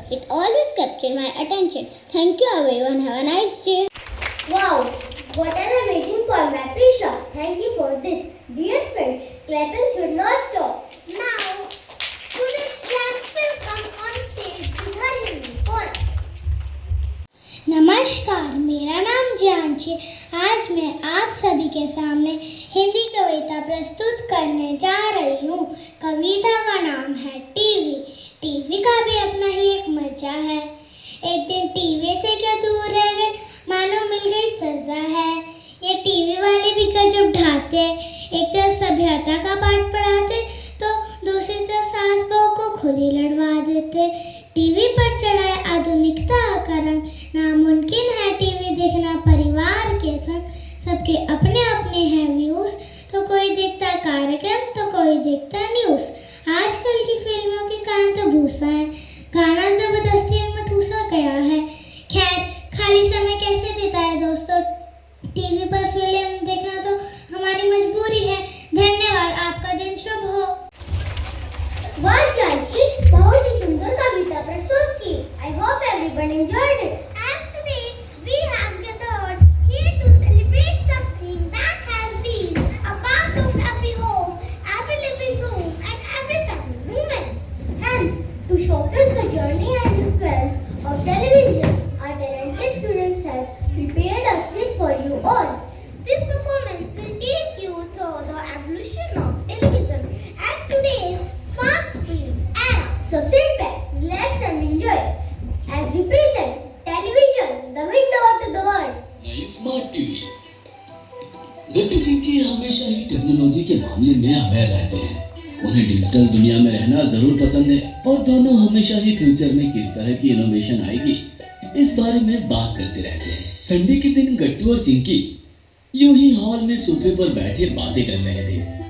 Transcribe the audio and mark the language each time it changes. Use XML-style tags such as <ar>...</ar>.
<en>It always captures my attention. Thank you everyone. Have a nice day. Wow, what an amazing poem by Prisha. Thank you for this. Dear friends, clapping should not stop. Now, students will come on stage with her Hindi poem.</en> <hi>नमस्कार, मेरा नाम जियांशी। आज मैं आप सभी के सामने हिंदी कविता प्रस्तुत करने जा रही हूँ। कविता का नाम है टीवी। टीवी का भी अपना ही एक मजा है। एक दिन टीवी से क्या दूर रह गए, मानो मिल गई सजा है। ये टीवी वाले भी गजब ढाते, एक तो सभ्यता का पाठ पढ़ाते, तो दूसरी तरफ सास बहू को खुद ही लड़वा देते। टीवी पर चढ़ाए आधुनिकता का रंग, नामुमकिन है टीवी देखना परिवार के संग। सबके अपने अपने हैं व्यूज, तो कोई देखता कार्यक्रम तो कोई देखता न्यूज। आजकल की फिल्मों के कारण तो भूसा है, गाना जबरदस्ती में ठूसा गया है। खैर, खाली समय कैसे बिताए दोस्तों, टीवी पर फिल्म देखना तो हमारी मजबूरी है। धन्यवाद, आपका दिन शुभ हो। वाह जानशी, बहुत ही सुंदर कविता प्रस्तुत की।</hi> <en>I hope everyone enjoyed it. As today we have gathered here to celebrate something that has been a part of every home, every living room and every family moment. Hence, to showcase the journey and influence of television, our talented students have prepared a skit for you all. This performance will take you through the evolution of television as today's smart screens era. So sit back, relax and enjoy as we present television, the window to the world. Smart TV.</en> <hi>गट्टू चिंकी हमेशा ही technology के मामले में aware रहते हैं। उन्हें digital दुनिया में रहना जरूर पसंद है और दोनों हमेशा ही फ्यूचर में किस तरह की इनोवेशन आएगी इस बारे में बात करते रहते हैं। संडे के दिन गट्टू और चिंकी यूं ही हॉल में सोफे पर बैठे बातें कर रहे थे।</hi>